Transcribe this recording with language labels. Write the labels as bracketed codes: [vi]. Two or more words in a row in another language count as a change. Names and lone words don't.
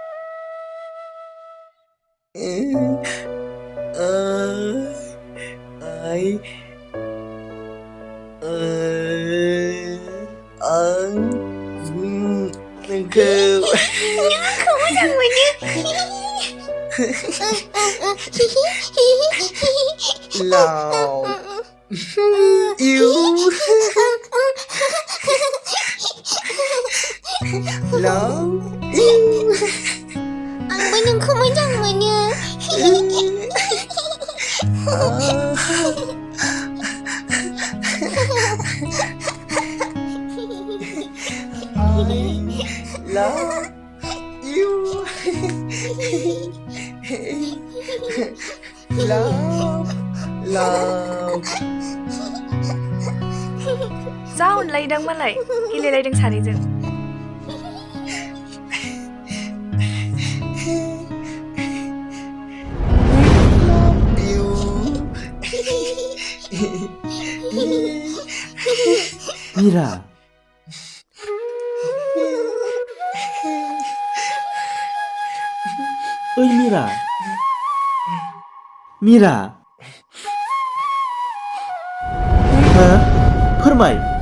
[brx] आं नोंखौ मोजां मोनो। [en] love you love you [brx] आंबो नोंखौ मोजां मोनो। [en] I love you love [brx] जा अनलायदों मालाय गेलेलायदों सानैजों। मिरा ओइ मिरा मिरा हो फोरमाय।